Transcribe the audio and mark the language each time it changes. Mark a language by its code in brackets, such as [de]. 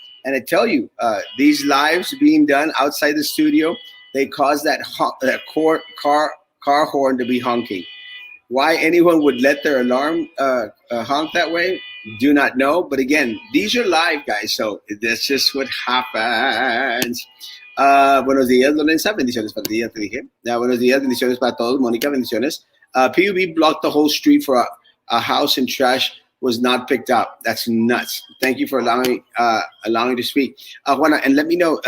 [en] And I tell you, these lives being done outside the studio, they cause that car horn to be honking. Why anyone would let their alarm honk that way, do not know. But again, these are live, guys, so that's just what happens. [es] Buenos días, Lorenza. Bendiciones para ti, ya te dije. Buenos días, bendiciones para todos. Mónica, bendiciones. [en] PUB blocked the whole street for a house and trash was not picked up. That's nuts. Thank you for allowing me to speak. Juana, and let me know.